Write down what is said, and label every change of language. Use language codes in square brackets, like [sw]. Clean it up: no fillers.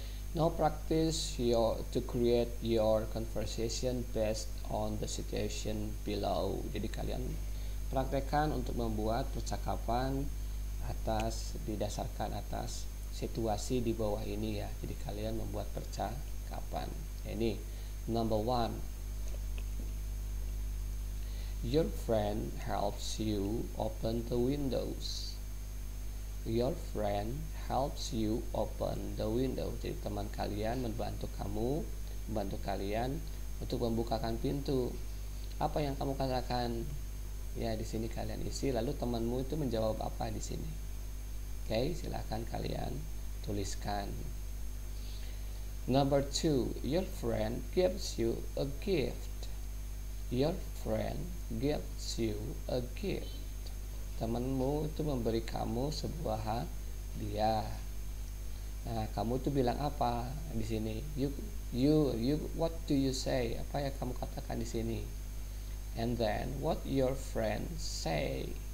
[en] Now practice to create your conversation based on the situation below. [id] Jadi kalian praktekkan untuk membuat percakapan didasarkan atas situasi di bawah ini ya. Jadi kalian membuat percakapan. Ini number 1. [en] Your friend helps you open the windows. Your friend helps you open the window. [id] Jadi teman kalian membantu kalian untuk membukakan pintu. Apa yang kamu katakan? Ya, di sini kalian isi, lalu temanmu itu menjawab apa di sini. Oke, silakan kalian tuliskan. [en] Number 2, your friend gives you a gift. Your friend gives you a gift. [id] Temanmu itu memberi kamu sebuah hadiah. Nah, kamu itu bilang apa di sini? [en] You, what do you say? [id] Apa yang kamu katakan di sini? [en] And then what your friend say?